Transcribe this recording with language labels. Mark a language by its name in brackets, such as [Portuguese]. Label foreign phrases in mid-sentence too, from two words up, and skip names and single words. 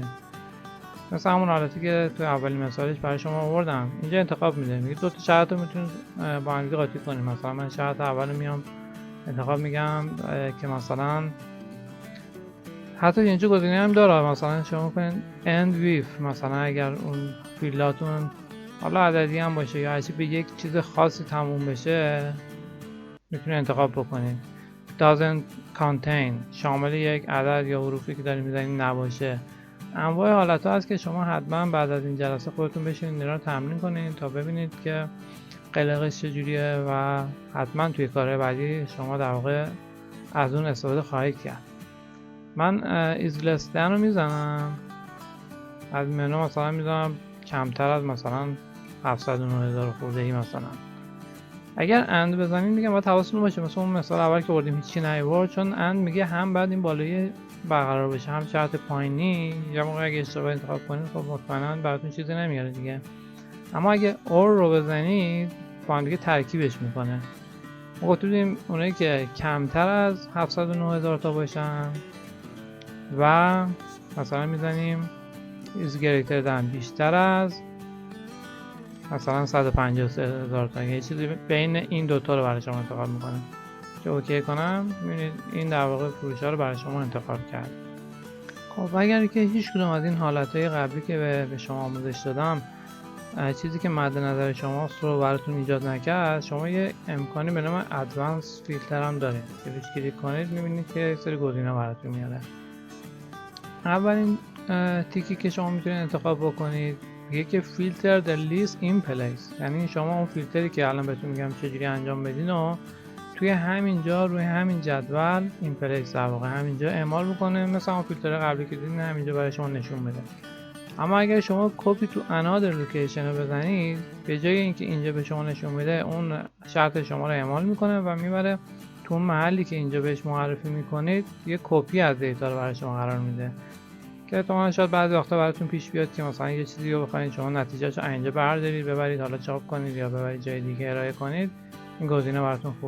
[Persian] مثلا همون حالتی که تو اولین مثالش برای شما آوردم اینجا انتخاب میده، میگه دو تا شرط رو میتونید با هم قاطی کنید. مثلا من شرط اول میام انتخاب میگم که مثلا حتی اینجا گزینه هم داره، مثلا شما کنید [English] end with، [Persian] مثلا اگر اون فیلداتون حالا عددی هم باشه یا هرچی به یک چیز خاصی تموم بشه میتونید انتخاب بکنید. [English] doesn't contain [Persian] شامل یک عدد یا حروفی که دارید میزنید نباشه. انواع حالت ها هست که شما حتما بعد از این جلسه خودتون بشینید اینا رو تمرین کنید تا ببینید که قلقش چجوریه و حتما توی کارهای بعدی شما در واقع از اون استفاده خواهید کرد. من [English] is less than [Persian] رو میزنم، از منو مثلا میزنم کمتر از مثلا 709,000 خورده ای مثلا. اگر اند بزنید میگم باید حواستون باشه مثلا اون مثال اول که بردیم هیچی نیورد، چون اند میگه هم بعد این بالایی برقرار بشه هم شرط پایینی، یا موقع اگه اشتباه انتخاب کنید خب مطمئنا براتون چیزی نمیاره دیگه. اما اگه اور رو بزنید با هم دیگه ترکیبش میکنه. ما گفتیم اونایی که کمتر از 709,000 تا باشن و مثلا میزنیم [English] is greater than [Persian] بیشتر از مثلا 153,000 تا، یه چیزی بین این دوتا رو برای شما انتخاب میکنه که اوکی کنم. میبینید این در واقع فروش ها رو برای شما انتخاب کرد. خب اگر که هیچ کدوم از این حالتهای قبلی که به شما آموزش دادم چیزی که مد نظر شماست رو براتون ایجاد نکرد، شما یه امکانی به نام [English] advanced filter [Persian] هم دارید که روش کلیک کنید میبینید که یک سری گزینه براتون میاره. اولین تیکی که شما میتونید انتخاب بکنید میگه که [English] filter the list in place, [Persian] یعنی شما اون فیلتری که الان بهتون میگم چجوری انجام بدین و توی همینجا روی همین جدول این پلیس در واقع همینجا اعمال میکنه، مثلا اون فیلتر قبلی که دیدین همینجا برای شما نشون میده. اما اگر شما [English] copy to another location [Persian] رو بزنید به جای اینکه اینجا به شما نشون میده اون شرط شما رو اعمال میکنه و میبره تو اون محلی که اینجا بهش معرفی میکنید یه کپی از دیتا رو برای شما قرار میده. که احتمالاً شاید بعضی وقتا براتون پیش بیاد که مثلا یه چیزی رو بخواید شما نتیجهش اینجا بردارید ببرید حالا چاپ کنید یا ببرید جای دیگه ارائه کنید، این گزینه براتون خوبه.